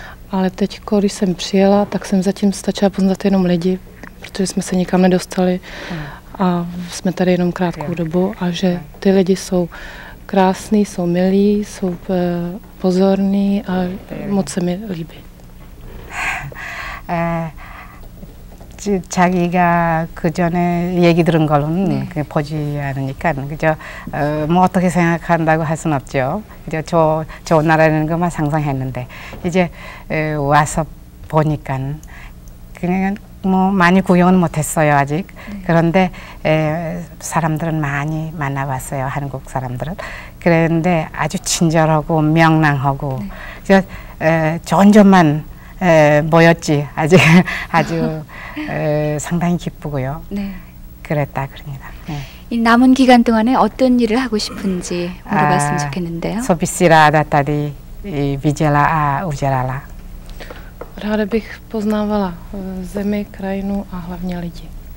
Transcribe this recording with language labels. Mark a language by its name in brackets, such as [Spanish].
[Czech] Ale teď, když jsem přijela, tak jsem zatím stačila poznat jenom lidi, protože jsme se nikam nedostali a jsme tady jenom krátkou dobu a že ty lidi jsou krásný, jsou milí, jsou pozorní a moc se mi líbí. [Korean] 자기가 그 전에 얘기 들은 걸로는 보지 않으니까 그저 뭐 어떻게 생각한다고 할 수는 없죠. 그저 좋은 나라라는 것만 상상했는데 이제 와서 보니까 그냥 뭐 많이 구경은 못했어요 아직. 그런데 사람들은 많이 만나봤어요, 한국 사람들은. 그런데 아주 친절하고 명랑하고 그래서 좋은 점만 모였지. 아직 아주 상당히 기쁘고요. 네. 그랬다 그럽니다. 네. 이 남은 기간 동안에 어떤 일을 하고 싶은지 물어봤으면 좋겠는데요. [Czech] So bys si ráda tady viděla a udělala? Ráda bych poznávala zemi, krajinu a hlavně lidi.